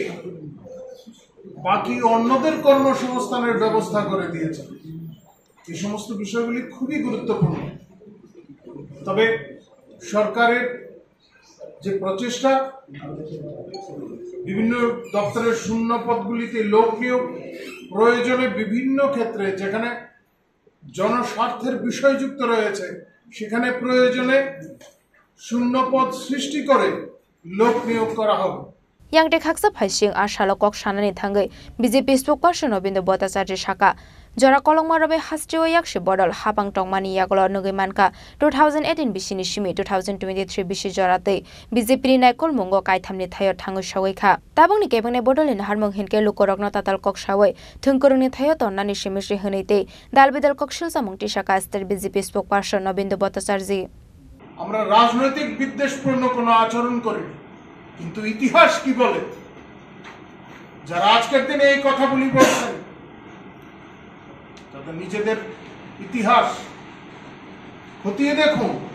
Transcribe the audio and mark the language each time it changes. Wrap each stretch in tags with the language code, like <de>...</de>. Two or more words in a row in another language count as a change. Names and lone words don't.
<bn>বাকি অন্যদের কর্মসংস্থানের ব্যবস্থা করে দিয়েছে এই সমস্ত বিষয়গুলি খুবই গুরুত্বপূর্ণ তবে সরকারের যে প্রচেষ্টা বিভিন্ন দপ্তরের শূন্য পদগুলিতে লোক নিয়োগ প্রয়োজনে বিভিন্ন ক্ষেত্রে যেখানে জনস্বার্থের বিষয় যুক্ত রয়েছে সেখানে প্রয়োজনে শূন্য পদ সৃষ্টি করে লোক নিয়োগ করা হবে</bn> <trp>yang de khaksa phaising ashalo kok sanani thangai BJP spokesperson Nobindra Bhattacharjee saka jora kolongma robe hasteo yakshi bodol hapang tongmani yakolo nugai manka 2018 bisini simi 2023 bisi jorate BJP ni naikol mungo kaithamni thayo thangoi sawai kha tabungni kebangni bodolin harmong hinke lukorokno tatal kok sawai thungkurungni thayo tonnani simishri hneite dalbidal kok silsamung tisaka state BJP spokesperson Nobindra Bhattacharjee</trp> <bn>আমরা রাজনৈতিক বিদ্বেষপূর্ণ কোনো আচরণ করি কিন্তু ইতিহাস কি বলে যারা আজকের দিনে এই কথাগুলি বলছেন তাদের নিজেদের ইতিহাস খতিয়ে দেখুন</bn>